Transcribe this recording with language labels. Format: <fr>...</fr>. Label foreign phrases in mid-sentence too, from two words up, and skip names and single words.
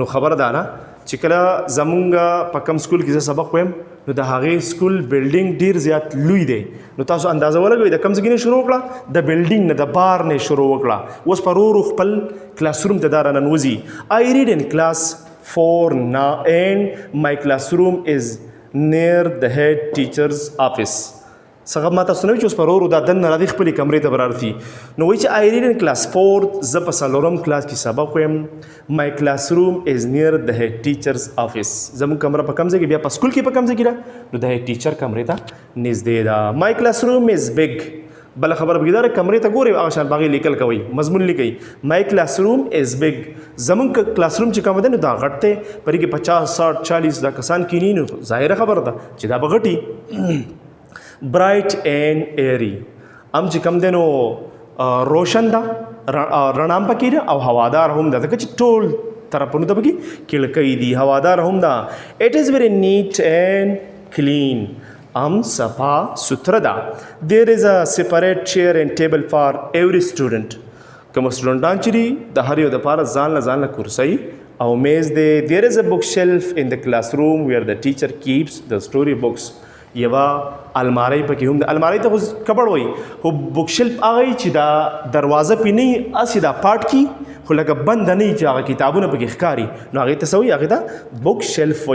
<ps>نو خبر دا را چې کله زمونږ په کم سکول کې زه سبق وایم نو د هغې</ps> <en>school building</en> <ps>ډیر زیات لوی دی. نو تاسو اندازه ولګوئ د کوم ځای نه شروع وکړه، د بلډینګ نه، د بار نه شروع وکړه. اوس په ورو خپل</ps> <en>class room</en> <ps>ته دا راننوځي.</ps> <en>I read in class 4 now and my classroom is near the head teacher's office.</en> <ps>څنګه ما تاسو نه وایي چې اوس په ورو دا دننه راځي خپلې کمرې ته به راځي. نو وایي چې</ps> <en>I read in class 4</en> <ps>زه په څلورم کلاس کې سبق وایم.</ps> <en>My classroom is near the head teacher's office.</en> <ps>زموږ کمره په کوم ځای کې، بیا په سکول کې په کوم ځای کې ده، نو د</ps> <en>head teacher</en> <ps>کمرې ته نږدې ده.</ps> <en>My classroom is big.</en> <ps>بله خبره پکې دا ده کمرې ته ګورئ هغه شان باغې لیکل کوئ، مضمون لیکئ.</ps> <en>My classroom is big.</en> <ps>زموږ</ps> <en>class room</en> <ps>چې کوم دی نو دا غټ دی، پرې کې 50 60 40 دا کسان کینی، نو ظاهره خبره ده چې دا به غټي.</ps> <en>Bright and airy.</en> <ps>هم چې کوم دی نو روشن ده، رڼا هم پکې ده او هوادار هم ده، ځکه چې ټول طرفونو ته پکې کړکۍ دي، هوادار هم ده.</ps> <en>It is very neat and clean.</en> <ps>هم صفا سوتره ده.</ps> <en>There is a separate chair and table for every student.</en> <ps>کوم سټوډنټان چې دي د هر یو دپاره ځان له کرسۍ او میز دی.</ps> <en>There is a bookshelf in the classroom where the teacher keeps the story books.</en> <ps>یوه الماری پکې هم ده. الماری ته خو کبړ وایي، خو</ps> <en>book shelf</en> <ps>هغه چې دا دروازه پې نه وي، هسې دا پاټ کي خو لکه بنده نه وي چې هغه کتابونه پکې ښکاري، نو هغې ته څه وایي، هغې ته</ps> <en>book shelf</en> <ps>وایي.</ps>